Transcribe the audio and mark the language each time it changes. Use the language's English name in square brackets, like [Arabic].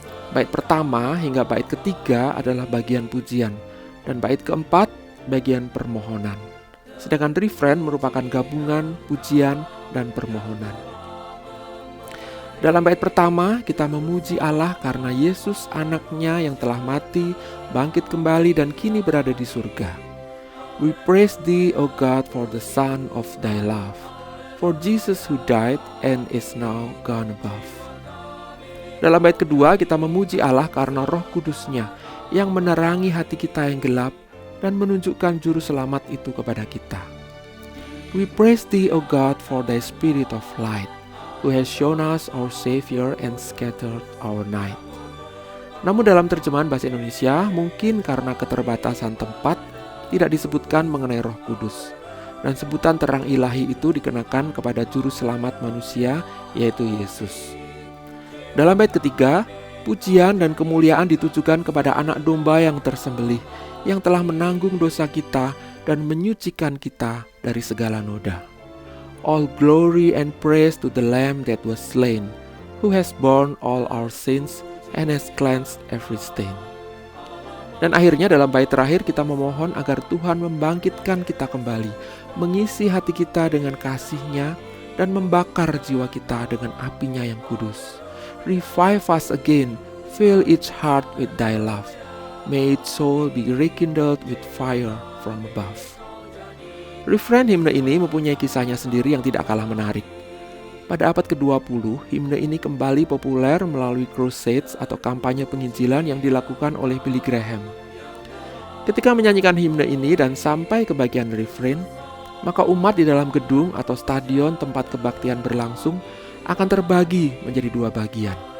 [Indonesian] Bait pertama hingga bait ketiga adalah bagian pujian dan bait keempat bagian permohonan. Sedangkan refrain merupakan gabungan pujian dan permohonan. Dalam bait pertama, kita memuji Allah karena Yesus anaknya yang telah mati, bangkit kembali dan kini berada di surga. [English] We praise thee, O God, for the Son of thy love, for Jesus who died and is now gone above. [Indonesian] Dalam bait kedua, kita memuji Allah karena Roh Kudus-Nya yang menerangi hati kita yang gelap dan menunjukkan juru selamat itu kepada kita. [English] We praise thee, O God, for thy spirit of light, who has shown us our Savior and scattered our night. [Indonesian] Namun dalam terjemahan bahasa Indonesia, mungkin karena keterbatasan tempat, tidak disebutkan mengenai Roh Kudus. Dan sebutan terang ilahi itu dikenakan kepada juru selamat manusia, yaitu Yesus. Dalam bait ketiga, pujian dan kemuliaan ditujukan kepada anak domba yang tersembelih, yang telah menanggung dosa kita dan menyucikan kita dari segala noda. [English] All glory and praise to the Lamb that was slain, who has borne all our sins and has cleansed every stain. [Indonesian] Dan akhirnya dalam bait terakhir kita memohon agar Tuhan membangkitkan kita kembali, mengisi hati kita dengan kasih-Nya, dan membakar jiwa kita dengan api-Nya yang kudus. [English] Revive us again, fill each heart with thy love. May its soul be rekindled with fire from above. [Indonesian] Refrain himne ini mempunyai kisahnya sendiri yang tidak kalah menarik. Pada abad ke-20, himne ini kembali populer melalui crusades atau kampanye penginjilan yang dilakukan oleh Billy Graham. Ketika menyanyikan himne ini dan sampai ke bagian refrain, maka umat di dalam gedung atau stadion tempat kebaktian berlangsung akan terbagi menjadi dua bagian.